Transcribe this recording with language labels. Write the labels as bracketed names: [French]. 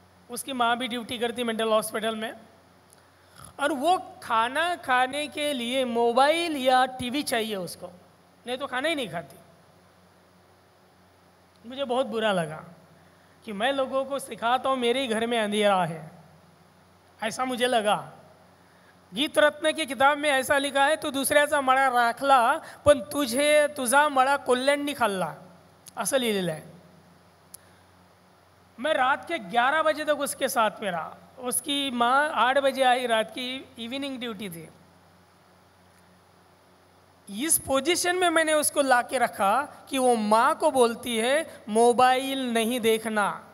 [Hindi] उसकी माँ भी ड्यूटी करती मेंटल हॉस्पिटल में, और वो खाना खाने के लिए मोबाइल या टीवी चाहिए उसको, नहीं तो खाना ही नहीं खाती। मुझे बहुत बुरा लगा कि मैं लोगों को सिखाता हूँ, मेरे ही घर में अंधेरा है, ऐसा मुझे लगा। गीत रत्न की किताब में ऐसा लिखा है, [Marathi] तू दुसऱ्याचा मळा राखला पण तुझा मळा कोल्ह्यांनी खाल्ला, असं लिहिलेलं आहे। [Hindi] मैं रात के 11 बजे तक उसके साथ में रहा। उसकी माँ 8 बजे आई, रात की इवनिंग ड्यूटी थी। इस पोजीशन में मैंने उसको ला के रखा कि वो माँ को बोलती है मोबाइल नहीं देखना।